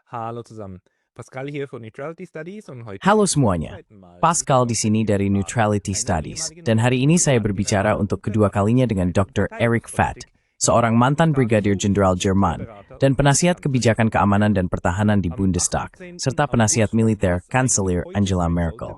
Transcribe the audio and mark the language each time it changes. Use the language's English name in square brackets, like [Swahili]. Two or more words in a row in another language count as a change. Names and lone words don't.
[German] Halo zusammen. Pascal hier von Neutrality Studies und heute [Indonesian] Halo semuanya, Pascal di sini dari Neutrality Studies, dan hari ini saya berbicara untuk kedua kalinya dengan Dr. Eric Fatt, seorang mantan Brigadier Jenderal Jerman, dan penasihat kebijakan keamanan dan pertahanan di Bundestag, serta penasihat militer Kanselir Angela Merkel.